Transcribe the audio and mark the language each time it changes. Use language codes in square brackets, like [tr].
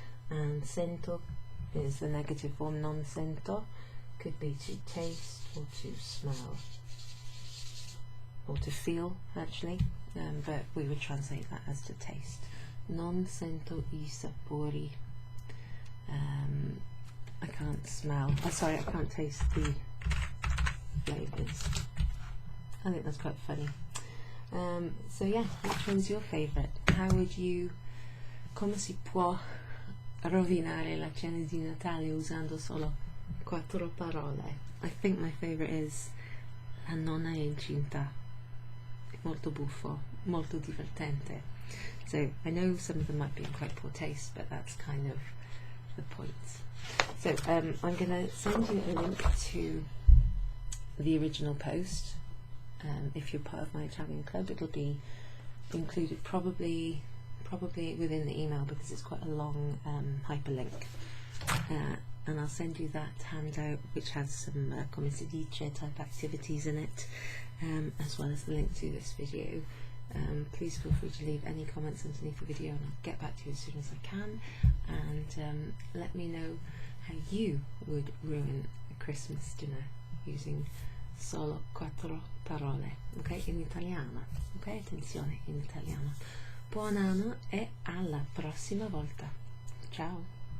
[en] And sento is the negative form. Non sento could be to taste or to smell or to feel, actually, but we would translate that as to taste. [it] Non sento I sapori. [en] I can't smell. Sorry, I can't taste the flavors. I think that's quite funny. So yeah, which one's your favourite? How would you, [it] come si può rovinare la cena di Natale usando solo 4 parole? [en] I think my favourite is [it] La nonna è incinta. Molto buffo, molto divertente. [en] So I know some of them might be in quite poor taste, but that's kind of the point. So I'm going to send you a link to the original post. If you're part of my Italian club, it'll be included probably within the email, because it's quite a long hyperlink. And I'll send you that handout, which has some come si dice type activities in it, as well as the link to this video. Please feel free to leave any comments underneath the video, and I'll get back to you as soon as I can. And let me know how you would ruin a Christmas dinner using [it] solo 4 parole, [en] ok? [it] In italiano, ok? Attenzione, in italiano. Buon anno e alla prossima volta. Ciao!